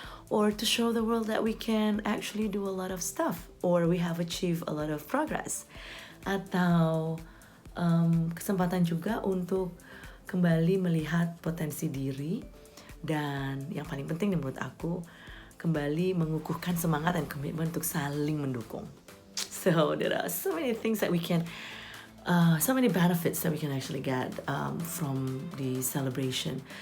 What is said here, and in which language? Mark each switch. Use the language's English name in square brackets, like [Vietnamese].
[English] Or to show the world that we can actually do a lot of stuff, or we have achieved a lot of progress. [Indonesian] Atau kesempatan juga untuk kembali melihat potensi diri, dan yang paling penting menurut aku, kembali mengukuhkan semangat dan komitmen untuk saling mendukung. [English] So there are so many things that we can so many benefits that we can actually get from the celebration.